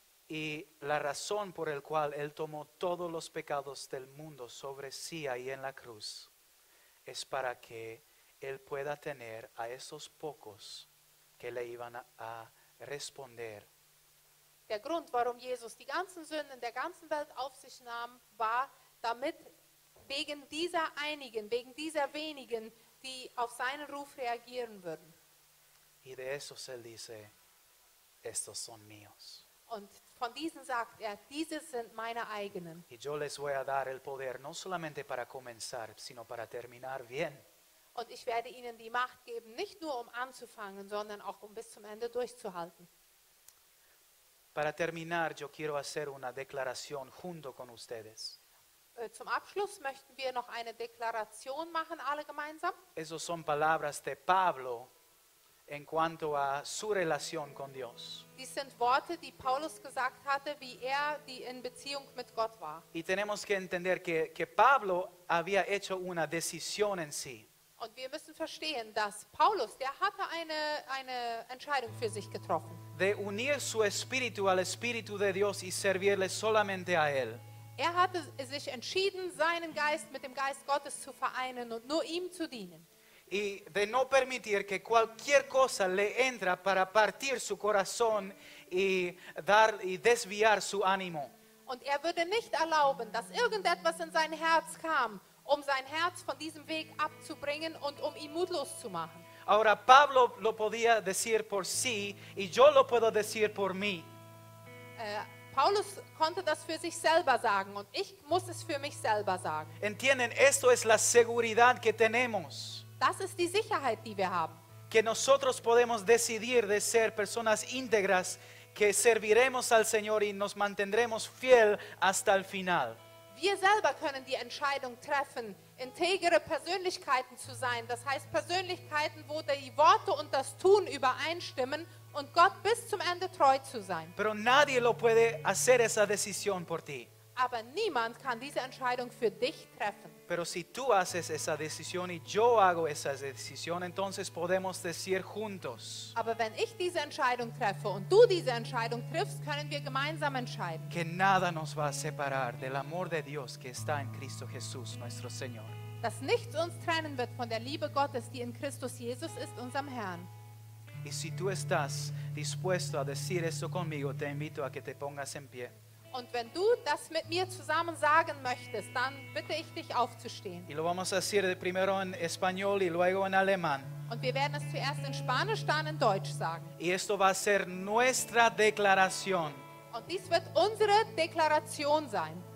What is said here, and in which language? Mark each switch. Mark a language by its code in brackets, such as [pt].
[es] Y la razón por la cual Él tomó todos los pecados del mundo sobre sí ahí en la cruz es para que Él pueda tener a esos pocos que le iban a responder. [de] Der Grund, warum Jesus die ganzen Sünden der ganzen Welt auf sich nahm, war, damit wegen dieser einigen, wegen dieser wenigen, die auf seinen Ruf reagieren würden. [es] Y de esos Él dice, estos son míos. [de] Und von diesen sagt er, diese sind meine eigenen. [es] Y yo les voy a dar el poder no solamente para comenzar, sino para terminar bien. [de] Und ich werde ihnen die Macht geben, nicht nur um anzufangen, sondern auch um bis zum Ende durchzuhalten. [es] Para terminar, yo quiero hacer una declaración junto con ustedes. [de] Zum Abschluss möchten wir noch eine Deklaration machen, alle gemeinsam. [es] Esas son palabras de Pablo en cuanto a su relación con Dios. [de] Dies sind Worte, die Paulus gesagt hatte, wie er die in Beziehung mit Gott war. [es] Y tenemos que entender que Pablo había hecho una decisión en sí. [de] Und wir müssen verstehen, dass Paulus, der hatte eine Entscheidung für sich getroffen. [es] De unir su espíritu al espíritu de Dios y servirle solamente a Él. [de] Er hatte sich entschieden, seinen Geist mit dem Geist Gottes zu vereinen und nur ihm zu dienen. [es] Y de no permitir que cualquier cosa le entra para partir su corazón y desviar su ánimo. [de] Und er würde nicht erlauben, dass irgendetwas in sein Herz kam, um sein Herz von diesem Weg abzubringen und um ihn mutlos zu machen. [es] Ahora Pablo lo podía decir por sí y yo lo puedo decir por mí. [de] Paulus konnte das für sich selber sagen und ich muss es für mich selber sagen. [es] Entienden, esto es la seguridad que tenemos. [de] Das ist die Sicherheit, die wir haben. [es] Que nosotros podemos decidir de ser personas íntegras, que serviremos al Señor y nos mantendremos fiel hasta el final. [de] Wir selber können die Entscheidung treffen, integere Persönlichkeiten zu sein. Das heißt Persönlichkeiten, wo die Worte und das Tun übereinstimmen und Gott bis zum Ende treu zu sein. [es] Pero nadie lo puede hacer esa decisión por ti. [de] Aber niemand kann diese Entscheidung für dich treffen. [es] Pero si tú haces esa decisión y yo hago esa decisión, entonces podemos decir juntos [de] Aber wenn ich diese Entscheidung treffe und du diese Entscheidung triffst, können wir gemeinsam entscheiden, [es] que nada nos va a separar del amor de Dios que está en Cristo Jesús, nuestro Señor. [de] dass nichts uns trennen wird von der Liebe Gottes, die in Christus Jesus ist, unserem Herrn. [es] Y si tú estás dispuesto a decir eso conmigo, te invito a que te pongas en pie. [de] Und wenn du das mit mir zusammen sagen möchtest, dann bitte ich dich aufzustehen. [es] Y lo vamos a decir primero en español y luego en alemán. [de] Und wir werden es zuerst in Spanisch, dann in Deutsch sagen. [es] Y esto va a ser nuestra declaración. [de] Und dies wird unsere Deklaration sein.